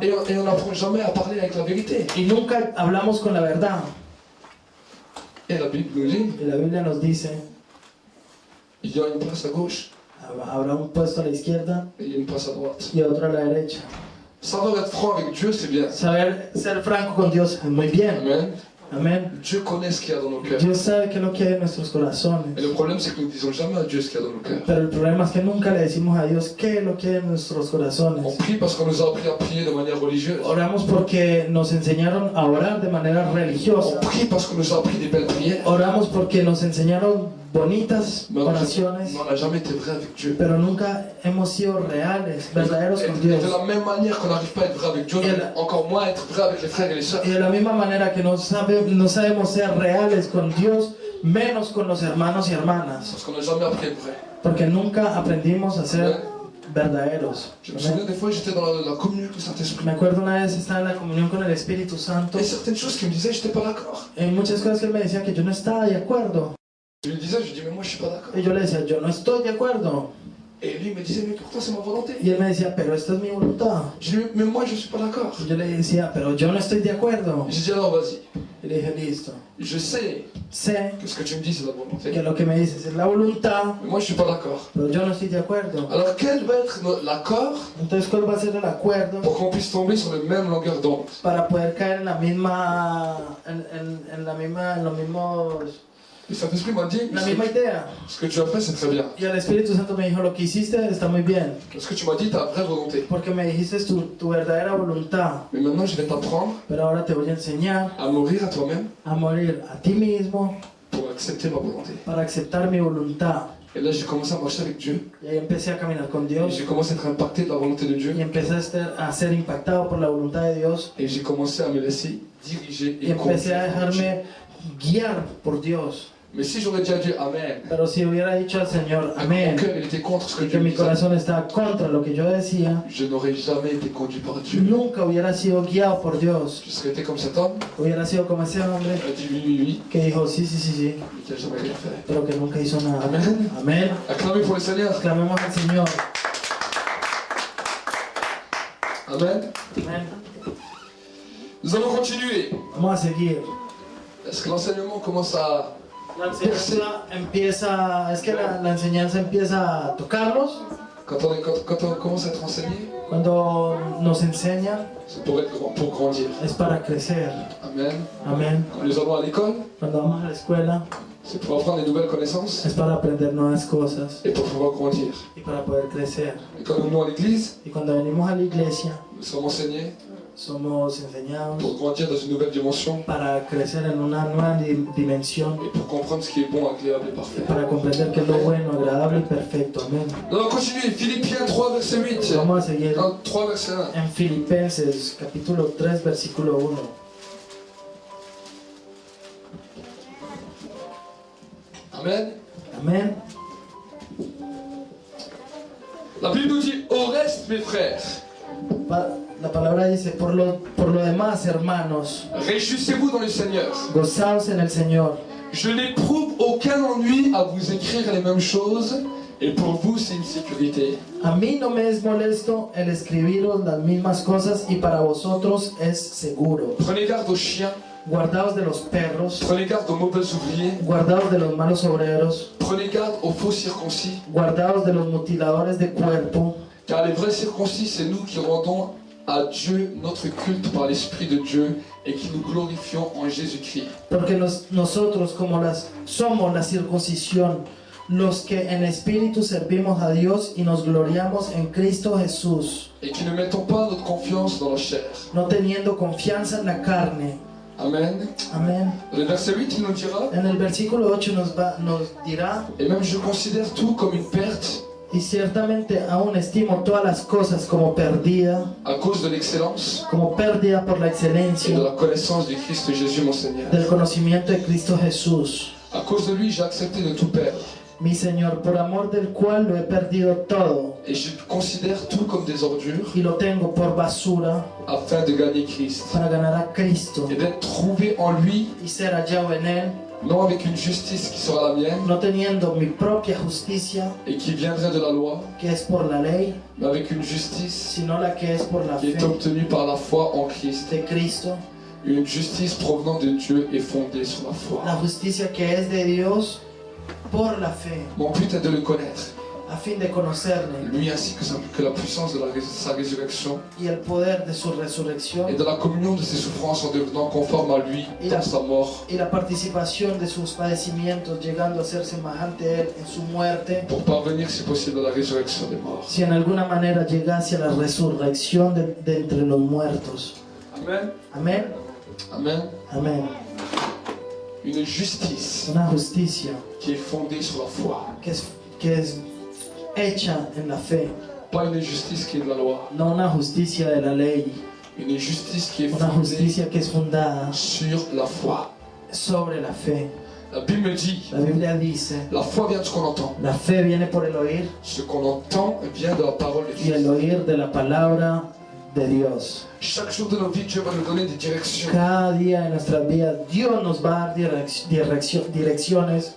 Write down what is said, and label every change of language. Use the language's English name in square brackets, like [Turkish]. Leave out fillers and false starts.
[French] Et on n'apprend jamais à parler avec la vérité. [Spanish] y nunca hablamos con la verdad. [French] Et la Bible nous dit [Spanish] Y la Biblia nos dice, [French] il y a une place à gauche [Spanish] habrá un puesto a la izquierda [French] et il y a une place à droite. [Spanish] y otro a la derecha. [French] Savoir être franc avec Dieu, c'est bien. [Spanish] Saber ser franco con Dios es muy bien. [French] Amen. [Spanish] Amén. [French] Dieu connaît ce qu'il y a dans nos cœurs. [Spanish] Dios sabe qué es lo que hay en nuestros corazones. [French] Et le problème, c'est que nous ne disons jamais à Dieu ce qu'il y a dans nos cœurs. [Spanish] Pero el problema es que nunca le decimos a Dios qué es lo que hay en nuestros [French] On [Spanish] corazones. [French] prie parce qu'on nous a appris à prier de manière religieuse. [Spanish] Oramos porque nos enseñaron a orar de manera [French] On [Spanish] religiosa. [French] prie parce qu'on nous a appris des belles prières. [Spanish] Oramos porque nos enseñaron bonitas [French] Mais [Spanish] oraciones. [French] on n'a jamais été vrai avec Dieu. [Spanish] Pero nunca hemos sido reales, verdaderos con [French] Et [Spanish] Dios. [French] de la même manière qu'on n'arrive pas à être vrai avec Dieu, encore moins à être vrai avec les frères et les sœurs. [Spanish] Y de la misma manera que no sabemos ser reales con Dios, menos con los hermanos y hermanas. [French] Parce qu'on n'a jamais appris à être vrai. [Spanish] Porque nunca aprendimos a ser verdaderos. [French] Je me souviens des fois, j'étais dans la communion du Saint-Esprit. [Spanish] Me acuerdo una vez estaba en la comunión con el Espíritu Santo. [French] Et certaines choses qu'il me disait, j'étais pas d'accord. [Spanish] Hay muchas cosas que él me decía que yo no estaba de acuerdo. [French] Je lui disais, je dis, mais moi je suis pas d'accord. [Spanish] Y yo le decía, yo no estoy de acuerdo. [French] Et lui il me disait, mais pourtant c'est ma volonté. [Spanish] Y él me decía, pero esta es mi voluntad. [French] Je dis, mais moi je suis pas d'accord. [Spanish] Y yo le decía, pero yo no estoy de acuerdo. [French] J'ai dit, alors vas-y. [Spanish] Y le dije, listo. [French] Je sais [Spanish] Sé [French] que ce que tu me dis c'est la volonté. [Spanish] que lo que me dices es la voluntad, [French] Mais moi je suis pas d'accord. [Spanish] pero yo no estoy de acuerdo. [French] Alors quel va être l'accord [Spanish] Entonces, ¿cuál va a ser el acuerdo [French] pour qu'on puisse tomber sur la même longueur d'onde? [Spanish] para poder caer en la misma, en los mismos, [French] Le Saint-Esprit m'a dit, [Spanish] la misma idea? [French] ce que tu as fait c'est très bien. [Spanish] Y el Espíritu Santo me dijo, lo que hiciste está muy bien, [French] Ce que tu m'as dit, ta vraie volonté. [Spanish] porque me dijiste tu verdadera voluntad, [French] Mais maintenant je vais t'apprendre [Spanish] pero ahora te voy a enseñar [French] à mourir à toi-même [Spanish] a morir a ti mismo [French] pour accepter ma volonté. [Spanish] para aceptar mi voluntad. [French] Et là j'ai commencé à marcher avec Dieu. [Spanish] Y ahí empecé a caminar con [French] Et [Spanish] Dios [French] j'ai commencé à être impacté de la volonté de Dieu. [Spanish] y empecé a ser impactado por la voluntad de Dios [French] Et j'ai commencé à me laisser diriger [Spanish] y [French] et [Spanish] empecé a [French] conduire. [Spanish] dejarme guiar por Dios. [French] Mais si j'aurais déjà dit Amen, [Spanish] Pero si hubiera dicho al Señor, [French] mon [Spanish] amén, [French] cœur il était contre ce que [Spanish] y que [French] Dieu me [Spanish] mi [French] disait, [Spanish] corazón estaba contra lo que yo decía, [French] je n'aurais jamais été conduit par Dieu. [Spanish] nunca hubiera sido guiado por Dios. [French] Je serais été comme cet homme, [Spanish] Hubiera sido como ese hombre [French] il a dit oui, oui, oui, [Spanish] que dijo sí, sí, sí, sí, [French] mais qui n'a jamais rien fait. [Spanish] pero que nunca hizo nada. Amén. Amén. [French] Acclamez pour le Seigneur. [Spanish] Clamemos al Señor. [French] Amen. [Spanish] Amén. [French] Nous allons continuer. [Spanish] Vamos a seguir. [French] Est-ce que l'enseignement commence à... [Spanish] La enseñanza empieza, es que la enseñanza empieza a tocarnos [French] Quand on commence à être enseigné, [Spanish] cuando nos enseña, [French] c'est pour être grand, pour grandir. [Spanish] es para crecer. [French] Amen. [Spanish] Amén. [French] Quand nous allons à l'école, [Spanish] Cuando vamos a la escuela, [French] c'est pour apprendre des nouvelles connaissances [Spanish] es para aprender nuevas cosas [French] et pour pouvoir grandir. [Spanish] y para poder crecer. [French] Et quand nous venons à l'église, [Spanish] Y cuando venimos a la iglesia, [French] nous sommes enseignés [Spanish] somos enseñados [French] pour grandir dans une nouvelle dimension [Spanish] para crecer en una nueva dimensión, [French] et pour comprendre ce qui est bon, agréable et parfait. [Spanish] para comprender qué es lo bueno, agradable y perfecto. Amén. [French] Nous allons continuer. Philippiens 3, verset 8. [Spanish] Vamos a seguir [French] Non, 3, verset 1. [Spanish] en Filipenses capítulo 3 versículo 1. [French] Amen. [Spanish] Amén. [French] La Bible nous dit, au reste, mes frères, [Spanish] La palabra dice, por lo demás, hermanos, [French] réjouissez-vous dans le Seigneur. [Spanish] gozaos en el Señor. [French] Je n'éprouve aucun ennui à vous écrire les mêmes choses, et pour vous, c'est une sécurité. [Spanish] A mí no me es molesto el escribiros las mismas cosas y para vosotros es seguro. [French] Prenez garde aux chiens, [Spanish] Guardaos de los perros, [French] prenez garde aux mauvais ouvriers, [Spanish] guardaos de los malos obreros, [French] prenez garde aux faux circoncis, [Spanish] guardaos de los mutiladores de cuerpo, [French] car les vrais circoncis, c'est nous qui rendons à Dieu notre culte par l'Esprit de Dieu et qui nous glorifions en Jésus-Christ. [Spanish] porque nosotros somos la circuncisión, los que en espíritu servimos a Dios y nos gloriamos en Cristo Jesús, [French] Et qui ne mettons pas notre confiance dans la chair. [Spanish] no teniendo confianza en la carne. [French] Amen. [Spanish] Amén. [French] Le verset 8, il nous dira, [Spanish] En el versículo 8 nos dirá, [French] et même je considère tout comme une perte [Spanish] y ciertamente aún estimo todas las cosas como perdida, [French] à cause de l'excellence [Spanish] como pérdida por la [French] et de [Spanish] excelencia [French] la connaissance du Christ Jésus mon Seigneur. [Spanish] del conocimiento de Cristo Jesús, [French] À cause de lui, j'ai accepté de tout perdre. [Spanish] mi Señor, por amor del cual lo he perdido todo [French] Et je considère tout comme des ordures [Spanish] y lo tengo por basura [French] afin de gagner Christ. [Spanish] para ganar a Cristo [French] Et d'être trouvé en lui, [Spanish] y ser hallado en Él, [French] non avec une justice qui sera la mienne [Spanish] no teniendo mi propia justicia, [French] et qui viendrait de la loi, [Spanish] que es por la ley, [French] mais avec une justice [Spanish] sino la que es por la [French] qui est [Spanish] fe [French] obtenue par la foi en Christ. [Spanish] de Cristo, [French] Une justice provenant de Dieu et fondée sur la foi. [Spanish] la justicia que es de Dios por la fe. [French] Mon but est de le connaître [Spanish] a fin de conocerle [French] lui ainsi que la puissance de sa résurrection [Spanish] y el poder de su resurrección [French] et de la communion de ses souffrances en devenant conforme à lui dans sa mort, [Spanish] y la participación de sus padecimientos, llegando a ser semejante a él en su muerte, [French] pour parvenir si possible à la résurrection des morts. [Spanish] si en alguna manera llegase a la resurrección de entre los muertos. [French] Amen. [Spanish] Amén. [French] Amen. [Spanish] Amén. [French] Une justice [Spanish] Una justicia [French] qui est fondée sur la foi. [Spanish] que es hecha en la fe, [French] Pas une justice qui est de la loi. [Spanish] no una justicia de la ley, [French] Une justice qui est [Spanish] una [French] fondée [Spanish] justicia que es fundada [French] sur la foi. [Spanish] sobre la fe. [French] La Bible me dit, [Spanish] La Biblia dice, [French] la foi vient de ce qu'on entend. [Spanish] la fe viene por el oír [French] Ce qu'on entend vient de la parole de [Spanish] y el [French] Dieu. [Spanish] oír de la palabra de Dios. [French] Chaque jour de nos vies, Dieu va nous donner des directions. [Spanish] Cada día en nuestras vidas Dios nos va a dar direcciones.